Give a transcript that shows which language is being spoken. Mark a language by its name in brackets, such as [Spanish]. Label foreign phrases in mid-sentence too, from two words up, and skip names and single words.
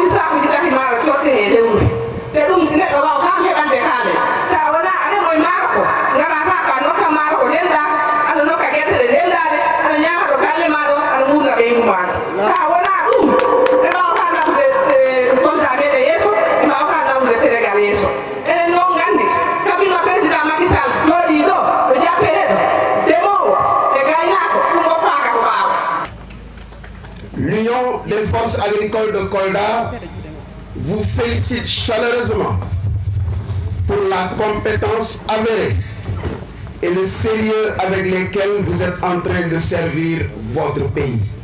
[Fula] ɓuuri sakuji tati maaro cotte e lewru te ɗum neɗɗo waw kam heɓande kaane ta wona a remoye maaro ko garata ka nokka maaro ko ndemɗa aɗa nokka guertede ndemɗade aɗa ñama ɗo galle maɗo aɗa wurna ɓeygu maɗo ta wona ɗum ɓe mbawata nawde golda meɗen yeeso ɓe mbawata nawde Sénégal yeeso enen noon gandi kabino président Macky Sall jooɗi ɗo ɗo jappele ɗo ndemowo e gaynako ɗum woppaka ko ɓaawa. [French] L'Union des forces agricoles de Kolda vous félicite chaleureusement pour la compétence avérée et le sérieux avec lesquels vous êtes en train de servir votre pays.